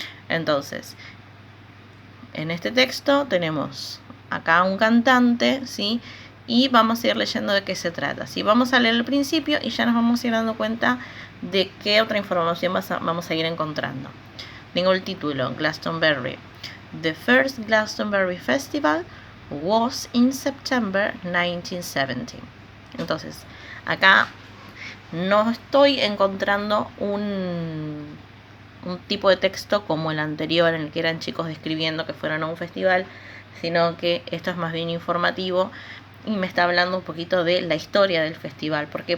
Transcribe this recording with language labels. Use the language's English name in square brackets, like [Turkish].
[Spanish] Entonces, en este texto tenemos acá un cantante, ¿sí? Y vamos a ir leyendo de qué se trata. ¿Sí? Vamos a leer el principio y ya nos vamos a ir dando cuenta de qué otra información vamos a ir encontrando. Tengo el título, Glastonbury. [English] The first Glastonbury Festival was in September 1970. [Spanish] Entonces, acá no estoy encontrando un tipo de texto como el anterior, en el que eran chicos describiendo que fueron a un festival, sino que esto es más bien informativo y me está hablando un poquito de la historia del festival. ¿Por qué?